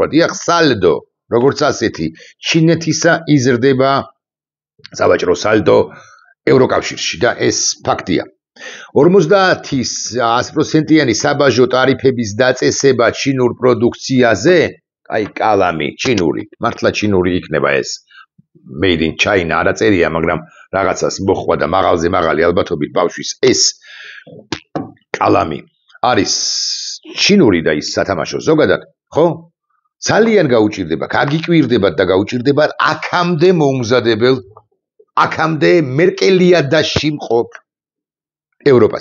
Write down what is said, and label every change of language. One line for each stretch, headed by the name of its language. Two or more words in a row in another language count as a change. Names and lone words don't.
Georgian: დიახ, სალდო, როგორც ასეთი, ჩინეთისა იზრდება სავაჭრო სალდო ევროკავშირში და ეს ფაქტია. 50% საბაჟო ტარიფების დაწესება ჩინურ პროდუქციაზე, აი კალამი, ჩინური, მართლა ჩინური იქნება ეს.
English: made in China
Georgian: არა წერია, მაგრამ რაღაცას მოხვა და მაღალზე მაღალი ალბათობით ბავშვის ეს კალამი არის ჩინური და ის სათამაშო ზოგადად, ხო? ძალიან გაუჭირდება, გაგიკვირდებათ და გაუჭირდებათ აქამდე მოუმზადებელ, აქამდე მერკელიადაში მყოფ ევროპას.